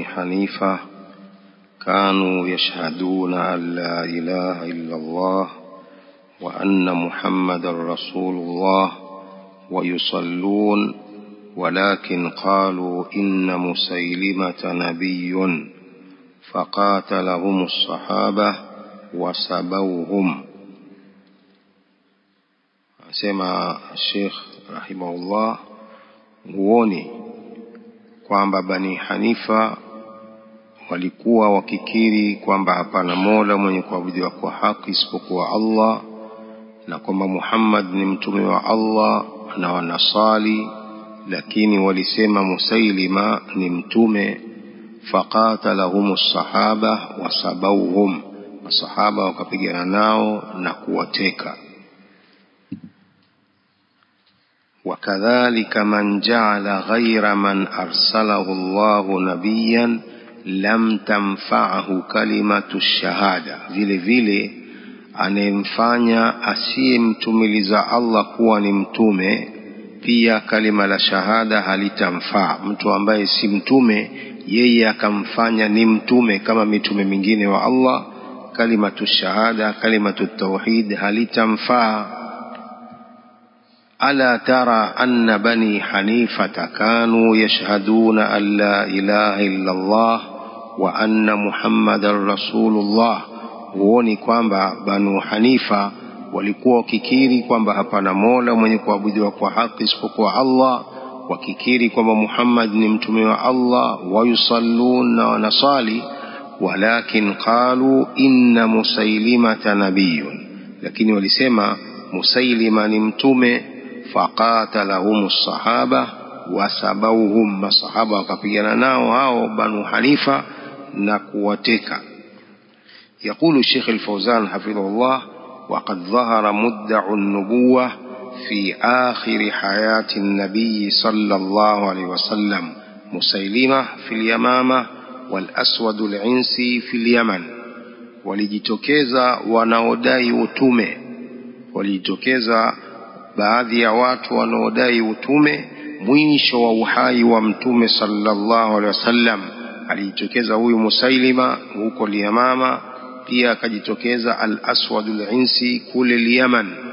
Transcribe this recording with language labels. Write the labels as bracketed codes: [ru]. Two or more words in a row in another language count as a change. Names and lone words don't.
[ar] حنيفة كانوا يشهدون أن لا إله إلا الله وأن محمد رسول الله ويصلون، ولكن قالوا إن مسيلمة نبي فقاتلهم الصحابة وسبوهم. [sw] Asema Sheikh rahimahullah, huoni kwamba Bani Hanifa walikuwa wakikiri kwamba hapana mola mwenye kuabudiwa kwa haki isipokuwa Allah, na kwamba Muhammad ni mtume wa Allah, na wanasali, lakini walisema Musailima ni mtume. [ar] فقاتلهم الصحابة وسبوهم, [sw] masahaba wakapigana nao na kuwateka. [ar] وكذلك من جعل غير من أرسله الله نبيا لم تنفعه كلمة الشهادة. [sw] vile anemfanya asiyemtumiliza Allah kuwa ni mtume, pia kalima la shahada halitamfaa. Mtu ambaye si mtume yeye akamfanya ni mtume kama mitume mingine wa Allah, [ar] كلمة الشهادة كلمة التوحيد [sw] halitamfaa. [ar] ألا ترى أن بني حنيفة كانوا يشهدون أن لا إله إلا الله وأن محمد رسول الله. [sw] huoni kwamba Banu Hanifa walikuwa wakikiri kwamba hapana mola mwenye kuabudiwa kwa haki isipokuwa Allah, wakikiri kwamba Muhammad ni mtume wa Allah, wayusallun na wanasali, [ar] ولكن قالوا إن مسيلمة نبي, [sw] lakini walisema Musailima ni mtume. [ar] فقاتلهم الصحابة وسبوهم, [sw] masahaba wakapigana nao hao Banu Hanifa na kuwateka. [ar] يقول الشيخ الفوزان حفظه الله: وقد ظهر مدعي النبوة في آخر حياة النبي صلى الله عليه وسلم مسيلمة في اليمامة والأسود العنسي في اليمن. [sw] walijitokeza wanaodai utume, walijitokeza baadhi ya watu wanaodai utume mwisho wa uhai wa mtume [ar] صلى الله عليه وسلم. [sw] Alijitokeza huyu Musailima huko Yamama, pia akajitokeza al-Aswad al-Insi kule Yaman.